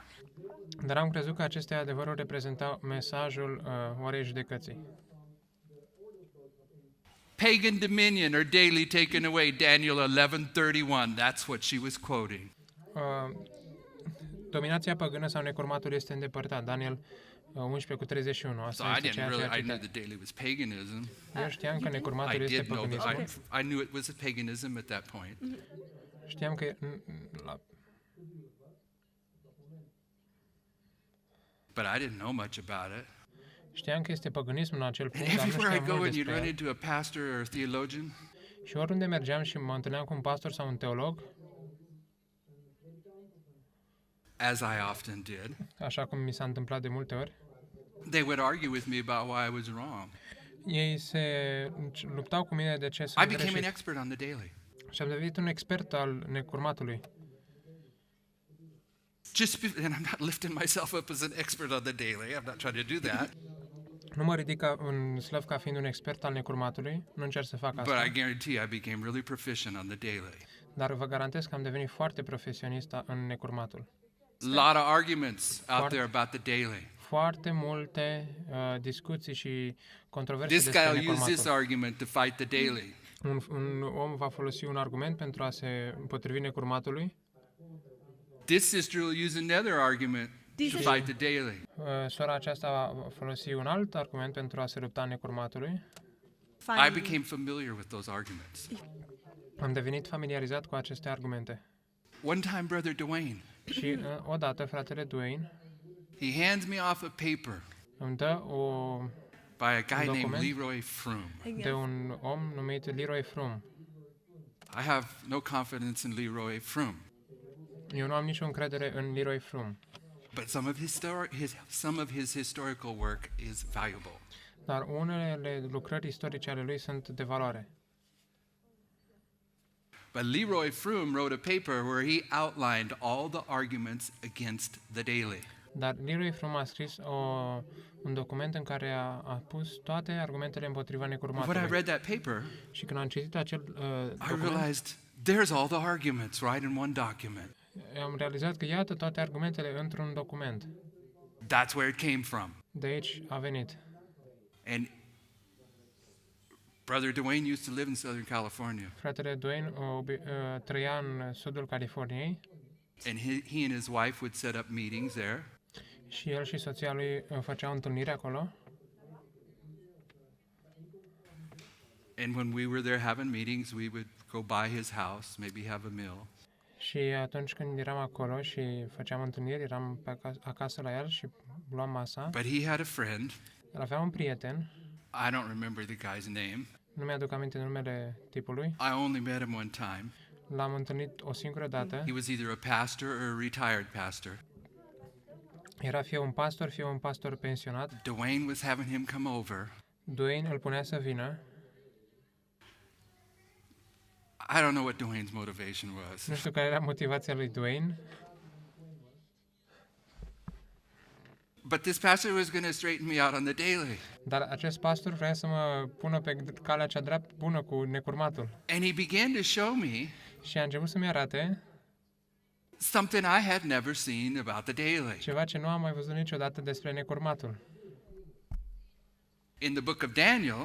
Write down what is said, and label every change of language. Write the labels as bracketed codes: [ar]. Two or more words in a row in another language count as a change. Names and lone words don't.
[ro] dar am crezut că aceste adevăruri reprezentau mesajul orei judecății. [en] Pagan dominion or daily taken away, Daniel 11:31. That's what she was quoting. [ro] Dominația păgână sau necurmatul este îndepărtat. Daniel 11:31. [en] So [ro] Asta [en] I [ro] este [en] didn't [ro] ceea ce [en] really, [ro] a [en] I knew [ro] citat. [en] the daily was paganism. [ro] Eu știam că [en] I [ro] necurmatul este [en] did know [ro] păgânismul. [en] I knew it was a paganism at that point. [ro] Știam că [en] But I didn't know much about it. [ro] știam că este păgânism în acel [en] And [ro] punct, dar nu [en] everywhere I [ro] știam [en] go [ro] mult [en] and you'd [ro] despre [en] run [ro] el. [en] into a pastor or a theologian, [ro] Și oriunde mergeam și mă întâlneam cu un pastor sau un teolog, [en] as I often did, [ro] așa cum mi s-a întâmplat de multe ori, [en] they would argue with me about why I was wrong. [ro] ei se luptau cu mine de ce [en] I [ro] sunt [en] became an [ro] greșit. [en] expert on the daily. [ro] Și am devenit un expert al necurmatului. [en] And I'm not lifting myself up as an expert on the daily. I'm not trying to do that. [ro] Nu mă ridic în slăv ca fiind un expert al necurmatului, nu încerc să fac [en] But [ro] asta, [en] I guarantee I became really proficient on the daily. [ro] dar vă garantez că am devenit foarte profesionist în necurmatul. [en] A lot of arguments out there about the daily. [ro] Foarte multe discuții și controverse [en] This guy [ro] despre [en] will use this [ro] necurmatul. [en] argument to fight the daily. [ro] Un om va folosi un argument pentru a se împotrivi necurmatului, [en] This sister will use another argument to fight the daily. [ro] sora aceasta va folosi un alt argument pentru a se lupta necurmatului. [en] I became familiar with those arguments. [ro] Am devenit familiarizat cu aceste argumente. [en] One time, Brother Dwayne, [ro] Și odată fratele Dwayne [en] he hands me off a paper [ro] îmi dă [en] by a guy named [ro] document? [en] Leroy Froome. [ro] de un om numit Leroy Froome. [en] I have no confidence in Leroy Froome, [ro] Eu nu am nicio încredere în Leroy Froome, [en] but some of his historical work is valuable. [ro] dar unele lucrări istorice ale lui sunt de valoare. [en] But Leroy Froome wrote a paper where he outlined all the arguments against the daily. [ro] Dar Leroy Froome a scris un document în care a pus toate argumentele împotriva [en] When I [ro] necurmatului. [en] read that paper, [ro] Și când am citit acel [en] I [ro] document, [en] realized there's all the arguments right in one document. [ro] am realizat că iată toate argumentele într-un document. [en] That's where it came from. [ro] De aici a venit. [en] And Brother Dwayne used to live in Southern California, [ro] Fratele Dwayne trăia în sudul Californiei [en] and he and his wife would set up meetings there. [ro] și el și soția lui făceau întâlniri acolo. [en] And when we were there having meetings, we would go by his house, maybe have a meal. [ro] Și atunci când eram acolo și făceam întâlniri, eram acasă la el și luam masa. [en] But he had a friend. [ro] El avea un prieten, [en] I don't remember the guy's name. [ro] nu mi-aduc aminte numele tipului. [en] I only met him one time. [ro] L-am întâlnit o singură dată. [en] He was either a pastor or a retired pastor. [ro] Era fie un pastor pensionat. [en] Dwayne was having him come over. [ro] Dwayne îl punea să vină. [en] I don't know what Dwayne's motivation was. [ro] Nu știu care era motivația lui Dwayne, [en] But this pastor was going to straighten me out on the daily. [ro] dar acest pastor vrea să mă pună pe calea cea dreaptă bună cu necurmatul. [en] And he began to show me [ro] Și a început să-mi arate [en] something I had never seen about the daily. [ro] ceva ce nu am mai văzut niciodată despre necurmatul. [en] In the book of Daniel,